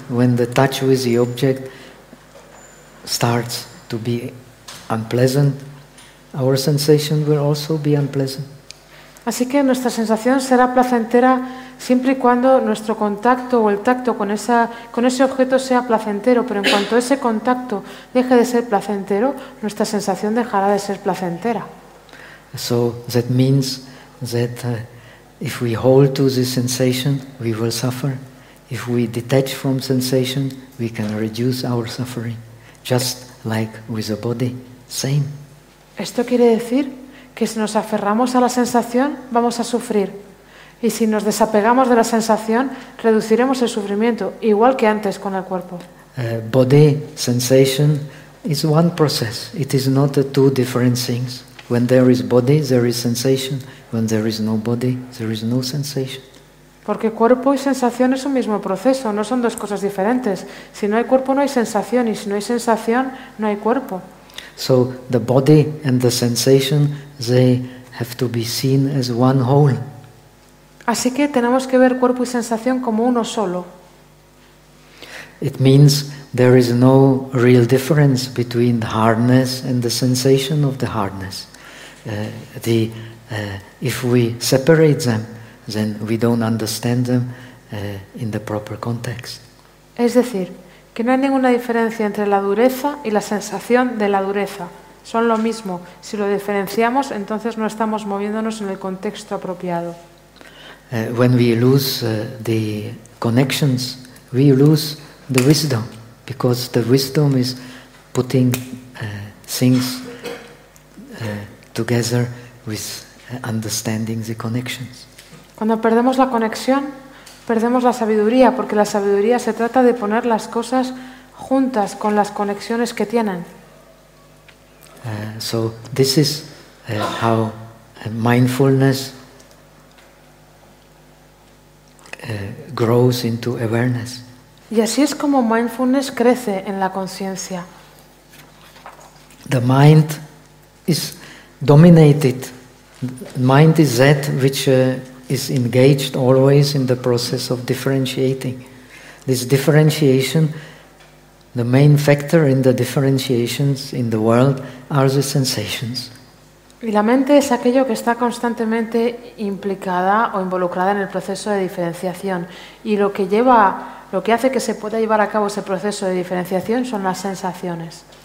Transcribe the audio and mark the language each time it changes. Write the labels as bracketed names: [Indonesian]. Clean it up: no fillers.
[English] When the touch with the object starts to be unpleasant, our sensation will also be unpleasant. [Spanish] Así que nuestra sensación será placentera siempre y cuando nuestro contacto o el tacto con ese objeto sea placentero, pero en cuanto ese contacto deje de ser placentero, nuestra sensación dejará de ser placentera. [English] So that means that if we hold to the sensation, we will suffer. If we detach from sensation, we can reduce our suffering, just like with a body, same. [Spanish] Esto quiere decir que si nos aferramos a la sensación, vamos a sufrir. Y si nos desapegamos de la sensación, reduciremos el sufrimiento, igual que antes con el cuerpo. [English] Body sensation is one process. It is not two different things. When there is body, there is sensation. When there is no body, there is no sensation. [Spanish] Porque cuerpo y sensación es un mismo proceso, no son dos cosas diferentes. Si no hay cuerpo, no hay sensación. Y si no hay sensación, no hay cuerpo. [English] So the body and the sensation, they have to be seen as one whole. [Spanish] Así que tenemos que ver cuerpo y sensación como uno solo. [English] It means there is no real difference between the hardness and the sensation of the hardness. If we separate them, then we don't understand them in the proper context. [Spanish] Es decir, que no hay ninguna diferencia entre la dureza y la sensación de la dureza. Son lo mismo. Si lo diferenciamos, entonces no estamos moviéndonos en el contexto apropiado. [English] When we lose the connections, we lose the wisdom, because the wisdom is putting things together with understanding the connections. [Spanish] Cuando perdemos la conexión, perdemos la sabiduría, porque la sabiduría se trata de poner las cosas juntas con las conexiones que tienen. [English] So this is how mindfulness grows into awareness. [Spanish] Y así es como mindfulness crece en la conciencia. [English] The mind is dominated. Mind is that which is engaged always in the process of differentiating. This differentiation, the main factor in the differentiations in the world are the sensations. [Spanish] Y la mente es aquello que está constantemente implicada o involucrada en el proceso de diferenciación. Y lo que lleva, lo que hace que se pueda llevar a cabo ese proceso de diferenciación son las sensaciones.